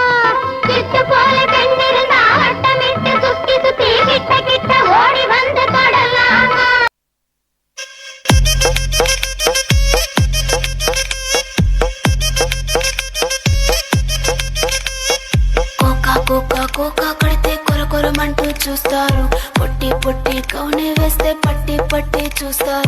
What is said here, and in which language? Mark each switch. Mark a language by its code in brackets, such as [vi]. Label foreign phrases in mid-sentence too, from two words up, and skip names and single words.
[ta] விட்டு போல பெண்ணிருந்தா வட்டமிட்டு சுத்தி சுத்தி கிட்ட கிட்ட ஓடி வந்து தொடலாமா? [te] కోకా కోకా కోకా కడితే కొర కొరమంటూ చూస్తారు, పొట్టి పొట్టి కౌనే వేస్తే పట్టి పట్టి చూస్తారు.